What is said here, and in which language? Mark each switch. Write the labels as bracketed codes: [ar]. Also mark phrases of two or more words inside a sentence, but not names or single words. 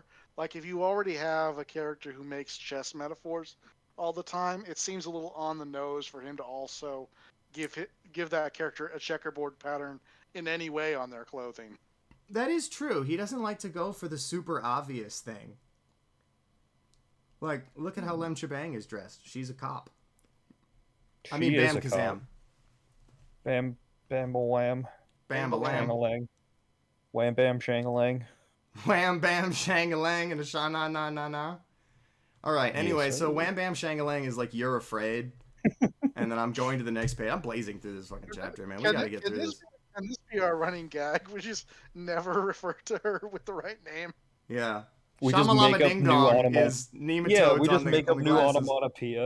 [en] Like, if you already have a character who makes chess metaphors all the time, it seems a little on the nose for him to also give that character a checkerboard pattern in any way on their clothing. That is true. He doesn't like to go for the super obvious thing. Like, look at how Lem Chabang is dressed. She's a cop. I mean, Bam Kazam. Bam Wham. Bam Lang. Wham Bam Shangalang. Wham Bam Shangalang and a sha na na na na. All right. Anyway, so Wham Bam Shangalang is like, you're afraid. And then I'm going to the next page. I'm blazing through this fucking chapter, man. We gotta get through this. And this be our running gag. We just never refer to her with the right name. Yeah. We just make up new onomatopoeia. Yeah, we just make up new onomatopoeia.